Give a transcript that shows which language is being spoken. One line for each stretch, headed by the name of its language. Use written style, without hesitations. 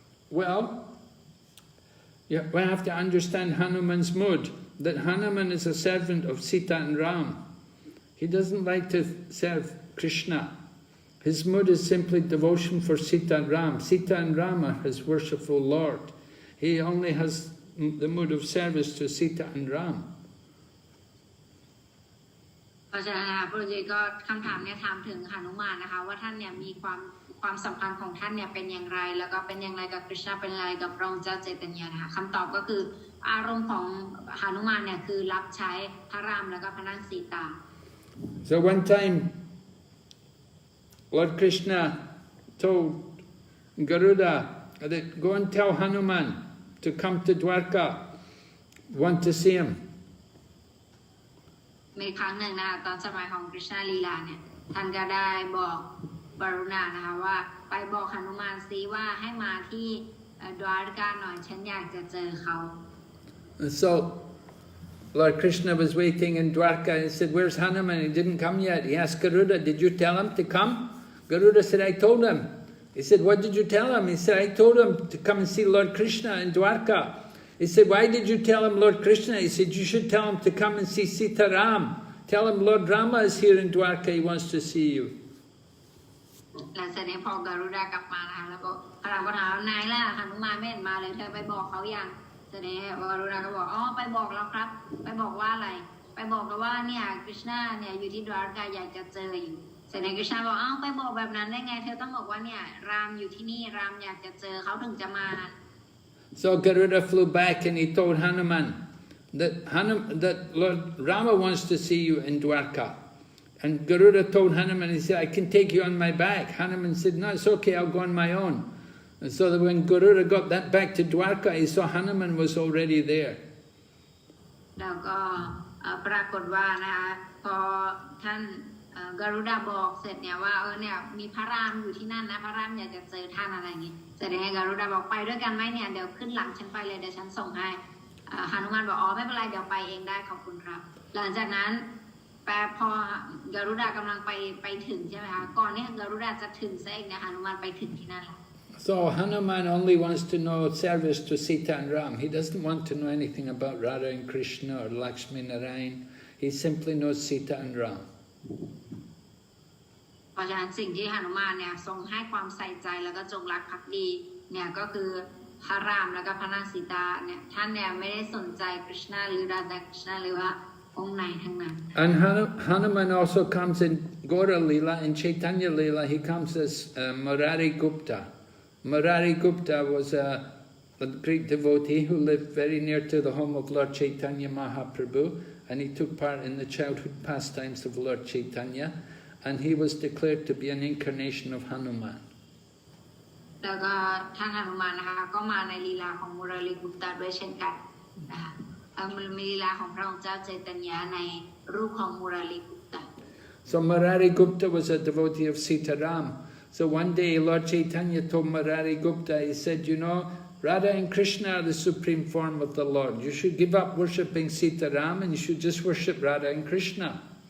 English: Well, we have to understand Hanuman's mood, that Hanuman is a servant of Sita and Ram. He doesn't like to serve Krishna. His mood is simply devotion for Sita and Ram. Sita and Ram are his worshipful Lord. He only has the mood of service to Sita and Ram.
Thai: เพราะฉะนั้นพระพุทธเจ้าก็คำถามเนี่ยถามถึงหนุมานนะคะว่าท่านเนี่ยมีความสัมพันธ์ของท่านเนี่ยเป็นอย่างไรแล้วก็เป็นอย่างไรกับคริชนาเป็นอะไรกับพระองค์เจ้าเจตญานะคะคำตอบก็คืออารมณ์ของหนุมานเนี่ยคือรับใช้พระรามแล้วก็พระนางสีตา
English: So one time Lord Krishna told Garuda that go and tell Hanuman to come to Dwarka, want to see him.
Thai: ในครั้งหนึ่งนะตอนสมัยของกฤษณาลีลาเนี่ยท่านก็ได้บอกบารุณานะคะว่าไปบอกหนุมานซิว่าให้มาที่ดวารกาหน่อยฉันอยากจะเจอเขา
English: So Lord Krishna was waiting in Dwarka and said, where's Hanuman? He didn't come yet. He asked Garuda, did you tell him to come? Garuda said, I told him. He said, what did you tell him? He said, I told him to come and see Lord Krishna in Dwarka. He said, why did you tell him Lord Krishna? He said, you should tell him to come and see Sita Ram. Tell him Lord Rama is here in Dwarka, he wants to see you.
Thai: แล้วเสร็จนี้พอการุดากลับมานะคะแล้วก็พระรามก็ถามนายล่ะหนุมานไม่เห็นมาเลยเธอไปบอกเขาอย่างเสร็จนี้การุดาก็บอกอ๋อไปบอกแล้วครับไปบอกว่าอะไรไปบอกแล้วว่าเนี่ยกฤษณาเนี่ยอยู่ที่ดวารกาอยากจะเจออยู่เสร็จนี้กฤษณาบอกอ้าวไปบอกแบบนั้นได้ไงเธอต้องบอกว่าเนี่ยรามอยู่ที่นี่รามอยากจะเจอเขาถึงจะมา
English: So Garuda flew back and he told Hanuman that Lord Rama wants to see you in Dwarka. And Garuda told Hanuman, he said, I can take you on my back. Hanuman said, no, it's okay, I'll go on my own. And so that when Garuda got that back to Dwarka, he saw Hanuman was already there.
Thai: แล้วก็ปรากฏว่านะคะพอท่านการุดาบอกเสร็จเนี่ยว่าเนี่ยมีพระรามอยู่ที่นั่นนะพระรามอยากจะเจอท่านอะไรอย่างงี้เสร็จแล้วการุดาบอกไปด้วยกันไหมเนี่ยเดี๋ยวขึ้นหลังฉันไปเลยเดี๋ยวฉันส่งให้หนุมานบอกอ๋อไม่เป็นไรเดี๋ยวไปเองได้ขอบคุณครับหลังจากนั้นพอการุดากำลังไปถึงใช่ไหมคะก่อนที่การุดาจะถึงซะเองเนี่ยหนุมานไปถึงที่นั่นแหละ
English: So Hanuman only wants to know service to Sita and Ram. He doesn't want to know anything about Radha and Krishna or Lakshmi Narayan. He simply knows Sita and Ram.
Thai: เพราะฉะนั้นสิ่งที่หนุมานเนี่ยทรงให้ความใส่ใจแล้วก็จงรักภักดีเนี่ยก็คือพระรามแล้วก็พระนางสีตาเนี่ยท่านเนี่ยไม่ได้สนใจกฤษณาหรือราดาคริชนาหรือว่าองค์ไหนทั้งนั้น
English: And Hanuman also comes in Gaura Leela, in Chaitanya Leela, he comes as Murari Gupta. Murari Gupta was a great devotee who lived very near to the home of Lord Chaitanya Mahaprabhu, and he took part in the childhood pastimes of Lord Chaitanya, and he was declared to be an incarnation of Hanuman.
Thai: แล้วก็ท่านหนุมานนะคะก็มาในลีลาของมุรารีกุปตาด้วยเช่นกันนะคะมีลีลาของพระองค์เจ้าเจตญาในรูปของมุรารีกุปตา
English: So Murari Gupta was a devotee of Sita Ram. So one day Lord Chaitanya told Murari Gupta, he said, you know, Radha and Krishna are the supreme form of the Lord. You should give up worshipping Sita Ram and you should just worship Radha and Krishna.